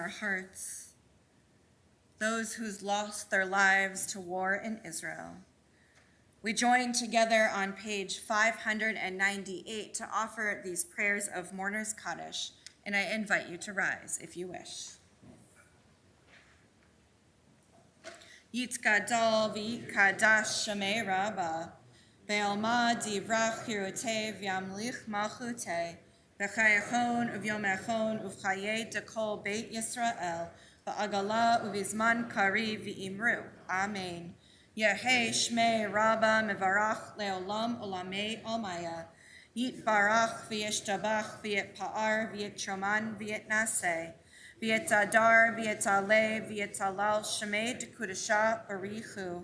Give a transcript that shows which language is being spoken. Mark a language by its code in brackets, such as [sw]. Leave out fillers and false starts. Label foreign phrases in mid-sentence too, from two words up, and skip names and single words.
[en] our hearts, those who's lost their lives to war in Israel, we join together on page 598 to offer these prayers of Mourner's Kaddish, and I invite you to rise if you wish. [arc] יתגדל ויתקדש שמיה רבא, בעלמא די ברא כרעותיה וימליך מלכותיה, בחייכון וביומיכון ובחיי דכל בית ישראל, בעגלא ובזמן קריב ואמרו. Amen. יהא שמיה רבא מברך לעלם ולעלמי עלמיא. יתברך וישתבח ויתפאר ויתרומם ויתנשא. ויתהדר ויתעלה ויתהלל שמיה דקודשא בריך הוא.